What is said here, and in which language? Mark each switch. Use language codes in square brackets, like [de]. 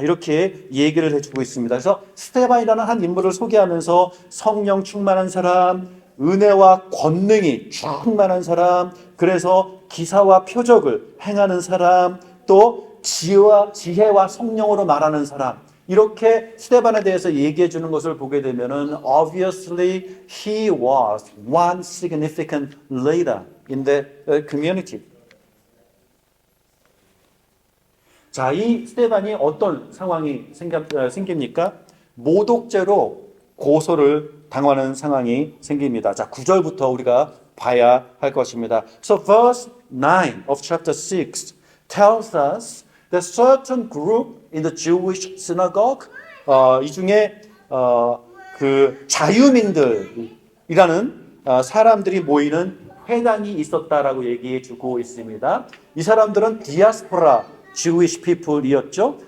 [ko] 이렇게 얘기를 해주고 있습니다. 그래서 스데반이라는 한 인물을 소개하면서 성령 충만한 사람, 은혜와 권능이 충만한 사람, 그래서 기사와 표적을 행하는 사람, 또 지혜와 성령으로 말하는 사람, 이렇게 스데반에 대해서 얘기해 주는 것을 보게 되면은 [en] obviously he was one significant leader in the community. [ko] 자, 이 스데반이 어떤 상황이 생깁니까? 모독죄로 고소를 당하는 상황이 생깁니다. 자, 9절부터 우리가 봐야 할 것입니다. [en] So verse 9 of chapter 6 tells us that certain group in the Jewish synagogue, [ko] 이 중에 그 자유민들이라는 사람들이 모이는 회당이 있었다라고 얘기해 주고 있습니다. 이 사람들은 디아스포라 Jewish people이었죠.